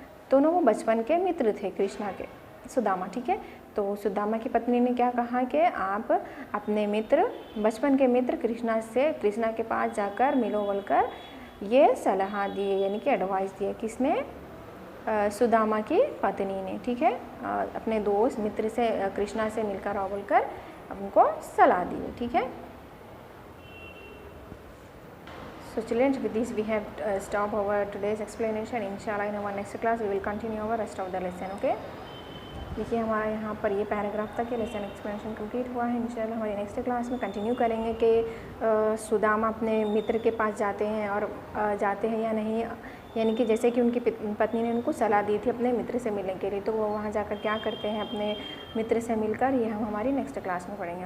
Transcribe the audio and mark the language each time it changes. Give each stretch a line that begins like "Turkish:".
Hindi: दोनों वो बचपन के मित्र थे कृष्णा के, सुदामा। ठीक है, तो सुदामा की पत्नी ने क्या कहा कि आप अपने मित्र, बचपन के मित्र कृष्णा के पास जाकर मिलो बोलकर ये सलाह दी, यानी कि एडवाइस दिया। किसने, सुदामा की पत्नी ने। ठीक है, अपने दोस्त मित्र से कृष्णा से मिलकर आओ बोलकर उनको सलाह दी। ठीक है,
English: so children, with this we have stopped our today's explanation. Inshallah in our next class we will continue our rest of the lesson.
Hindi: Okay, देखिए हमारा यहाँ पर ये पैराग्राफ तक ये लेसन एक्सप्लेनेशन कंप्लीट हुआ है। इंशाल्लाह हमारी नेक्स्ट क्लास में कंटिन्यू करेंगे कि सुदामा अपने मित्र के पास जाते हैं और जाते हैं या नहीं, यानी कि जैसे कि उनकी पत्नी ने उनको सलाह दी थी अपने मित्र से मिलने के लिए, तो वो वहाँ जाकर क्या करते हैं अपने मित्र से मिलकर, ये हम हमारी नेक्स्ट क्लास में पढ़ेंगे।